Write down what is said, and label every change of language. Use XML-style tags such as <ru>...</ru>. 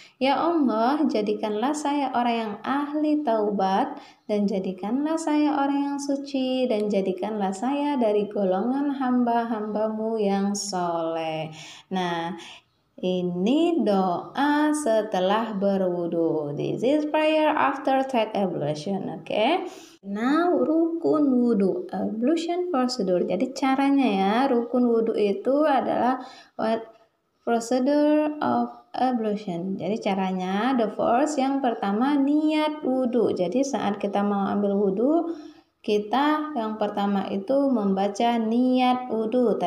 <id>Ya Allah, jadikanlah saya orang yang ahli taubat, dan jadikanlah saya orang yang suci, dan jadikanlah saya dari golongan hamba-hambamu yang soleh. Nah, ini doa setelah berwudu.</id> <en>This is prayer after take ablution. Okay. Now rukun wudu, ablution procedure.</en> <id>Jadi caranya ya, rukun wudu itu adalah</id> <en>procedure of ablution.</en> <id>Jadi caranya,</id> <en>the first,</en> <id>yang pertama niat wudu. Jadi saat kita mau ambil wudu, kita yang pertama itu membaca niat wudu.</id>